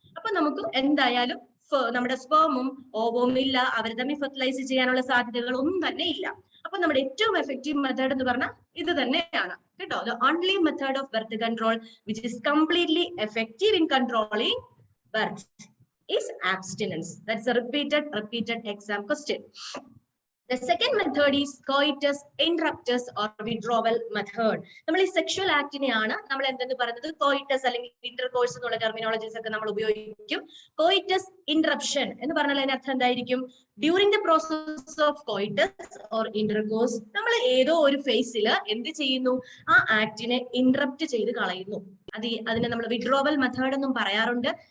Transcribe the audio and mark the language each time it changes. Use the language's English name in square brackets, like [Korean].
[Malayalam] അപ്പൊ നമുക്ക് എന്തായാലും നമ്മുടെ സ്പേമും ഓവവും ഇല്ല, അവർ തമ്മിൽ ഫെർട്ടിലൈസ് ചെയ്യാനുള്ള സാധ്യതകൾ ഒന്നും തന്നെ ഇല്ല. അപ്പൊ നമ്മുടെ ഏറ്റവും എഫക്റ്റീവ് മെത്തേഡ് എന്ന് പറഞ്ഞാൽ ഇത് തന്നെയാണ് കേട്ടോ. [English] The only method of birth control which is completely effective in controlling birth is abstinence. That's a repeated exam question. The second method is coitus interruptus or withdrawal method. [Malayalam] നമ്മൾ ഈ sexual ആക്ടിനെയാണ് നമ്മൾ എന്തെന്ന് പറയുന്നത് കോയിറ്റസ് അല്ലെങ്കിൽ intercourse എന്നുള്ള terminologies ഒക്കെ നമ്മൾ ഉപയോഗിക്കും. കോയിറ്റസ് ഇന്ററപ്ഷൻ എന്ന് പറഞ്ഞാൽ അതിന് അർത്ഥം എന്തായിരിക്കും? [English] during the process of coitus or intercourse [Malayalam] നമ്മൾ ഏതോ ഒരു ഫേസിൽ എന്ത് ചെയ്യുന്നു? ആ ആക്ടിനെ ഇന്ററപ്റ്റ് ചെയ്ത് കളയുന്നു. അതിനെ നമ്മൾ വിഡ്രോവൽ മെത്തേഡ് എന്നും പറയാറുണ്ട്.